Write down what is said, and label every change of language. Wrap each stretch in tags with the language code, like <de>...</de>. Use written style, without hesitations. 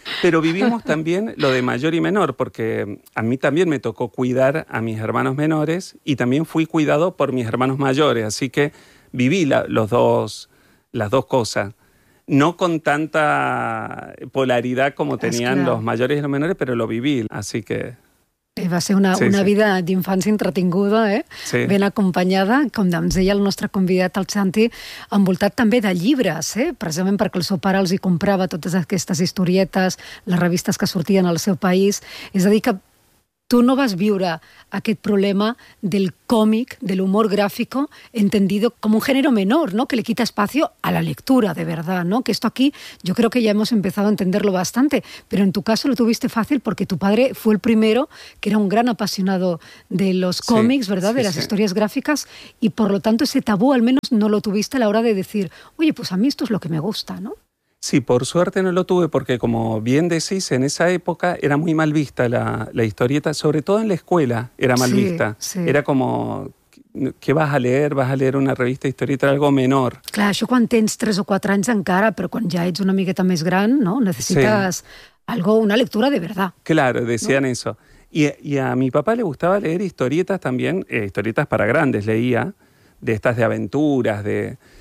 <es>Pero vivimos también lo de mayor y menor, porque a mí también me tocó cuidar a mis hermanos menores y también fui cuidado por mis hermanos mayores. Así que viví las dos cosas. No con tanta polaridad como tenían los mayores y los menores, pero lo viví, así que...</es> <ca>Va ser una vida d'infància entretinguda, eh? Sí. Ben acompanyada, com ens deia el nostre convidat, el Xanti, envoltat també de llibres, eh? Precisament perquè el seu pare els hi comprava totes aquestes historietes, les revistes que sortien al seu país. És a dir, que tu no vas viure aquest problema del còmic, de l'humor gràfic, entendido com un gènere menor, ¿no?</ca> <es>Que le quita espacio a la lectura, de verdad, ¿no? Que esto aquí yo creo que ya hemos empezado a entenderlo bastante, pero en tu caso lo tuviste fácil porque tu padre fue el primero que era un gran apasionado de los cómics, sí, ¿verdad? Sí, de las historias gráficas, y por lo tanto ese tabú al menos no lo tuviste a la hora de decir, oye, pues a mí esto es lo que me gusta, ¿no? Sí, por suerte no lo tuve, porque como bien decís, en esa época era muy mal vista la historieta, sobre todo en la escuela era mal vista. Sí. Era como, ¿qué vas a leer? ¿Vas a leer una revista historieta? Algo menor.</es> <ca>Clar, això quan tens 3 o 4 anys encara, però quan ja ets una miqueta més gran, ¿no? Necessites sí.</ca> <es>algo, una lectura de verdad. Claro, decían ¿no? eso. Y a mi papá le gustaba leer historietas también, historietas para grandes, leía, de estas de aventuras, de...</es>